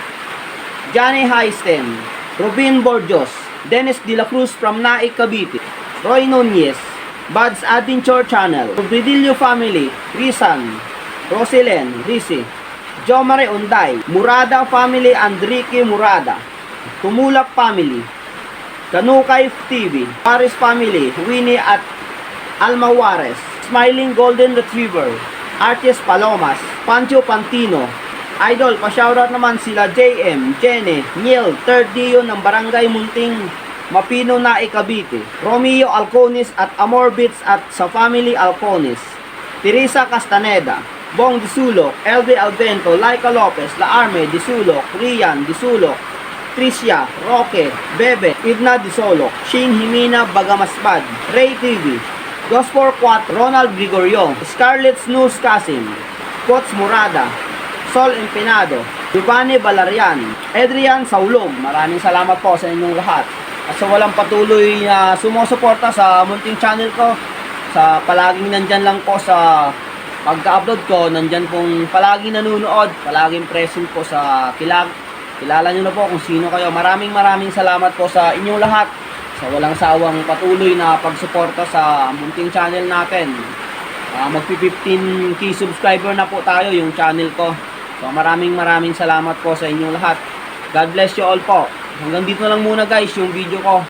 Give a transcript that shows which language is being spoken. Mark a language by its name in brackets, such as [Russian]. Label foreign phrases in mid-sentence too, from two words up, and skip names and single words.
[Filipino] Johnny Heisten, Robin Borjos, Dennis De La Cruz from Naik Cavite, Roy Nunez, Bud's Adventure channel, Bridillo Family, Rizan, Roselen, Risi, Jomare Unday, Murada Family, Andrique Murada, Tumulak Family, Kanukay TV, Paris Family, Winnie at Alma Juarez, Smiling Golden Retriever, Arties Palomas, Pancho Pantino, Idol, pa-shoutout naman sila JM, Jene, Niel, Third Dio ng Barangay Munting Mapino na Cavite, Romeo Alcones at Amor Beats at sa Family Alcones, Teresa Castaneda, Bong Disulok, LV Albento, Laika Lopez, La Arme Disulok, Rian Disulok, Tricia, Roque, Bebe, Idna Disolok, Shane Jimena Bagamasbad, Ray TV, Gospor 4, Ronald Gregorio, Scarlett Snooze Casim, Coach Murada, Sol Empinado, Giovanni Balarian, Adrian Saulog. Maraming salamat po sa inyong lahat. At sa walang patuloy na sumusuporta sa munting channel ko, sa palaging nandyan lang po sa pagka-upload ko, nandyan pong palaging nanonood, palaging present po sa kilala nyo na po kung sino kayo. Maraming salamat po sa inyong lahat, sa walang sawang patuloy na pagsuporta sa munting channel natin. Magpi 15k subscriber na po tayo yung channel ko. So maraming salamat po sa inyong lahat. [English] God bless you all po. [Filipino] Hanggang dito lang muna guys yung video ko.